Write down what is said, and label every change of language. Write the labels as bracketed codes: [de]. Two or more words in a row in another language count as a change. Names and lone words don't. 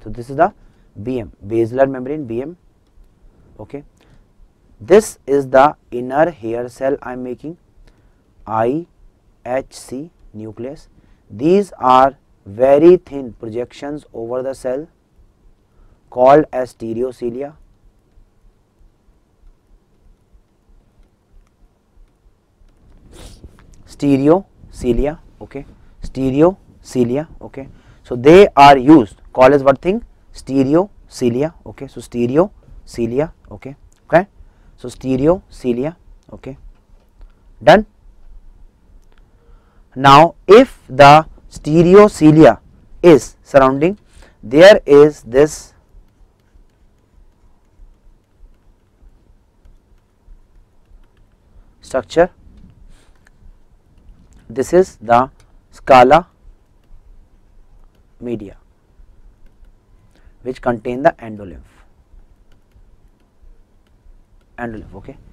[en] So this is the BM, basilar membrane BM, okay. This is the inner hair cell I am making, IHC nucleus. These are very thin projections over the cell called as stereocilia. Stereocilia, okay, stereocilia, okay. So they are used, called as what thing? Stereocilia, okay. So stereocilia, okay, okay. So stereocilia, okay, done. Now if the stereocilia is surrounding, there is this structure, this is the scala media which contain the endolymph, okay.